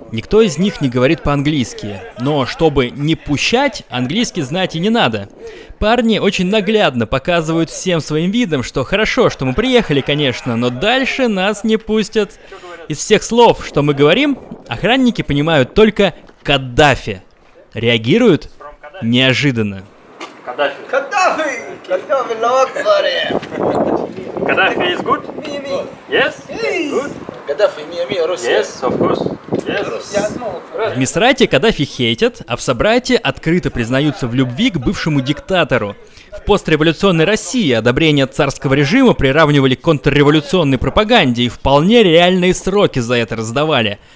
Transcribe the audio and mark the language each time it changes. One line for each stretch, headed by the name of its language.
Russian: Никто из них не говорит по-английски. Но чтобы не пущать, английский знать и не надо. Парни очень наглядно показывают всем своим видом, что хорошо, что мы приехали, конечно, но дальше нас не пустят. Из всех слов, что мы говорим, охранники понимают только «Каддафи». Реагируют неожиданно. Каддафи. Каддафи!
English: Каддафи is good? Yes? Good? Yes, of course. Yes.
Russian: В Мисрате Каддафи хейтят, а в Собрате открыто признаются в любви к бывшему диктатору. В постреволюционной России одобрение царского режима приравнивали к контрреволюционной пропаганде и вполне реальные сроки за это раздавали.